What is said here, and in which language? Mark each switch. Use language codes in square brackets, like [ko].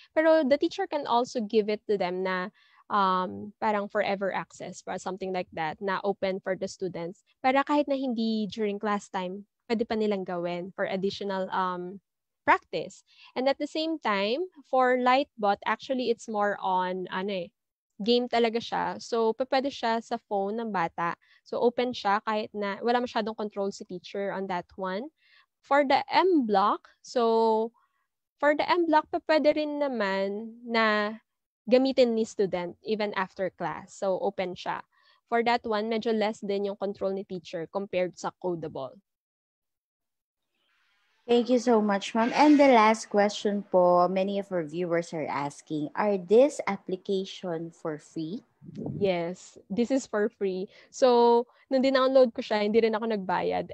[en] Pero the teacher can also give it to them na parang forever access, or something like that, na open for the students. [tl] Para kahit na hindi during class time, pwede pa nilang gawin [en] for additional practice. And at the same time, for Lightbot, actually, it's more on, [tl] game talaga siya. So, pwede siya sa phone ng bata. So, open siya kahit na wala masyadong control si teacher [en] on that one. [tl] For the M-Block, pwede rin naman na gamitin ni student [en] even after class. [tl] So, open siya. [en] For that one, [tl] medyo less din yung control ni teacher compared sa Codable. [en] Thank you so much, Ma'am. And the last question po, many of our viewers are asking, are this application for free? Yes, this is for free. [tl] So, nung dinownload ko siya, hindi rin ako nagbayad.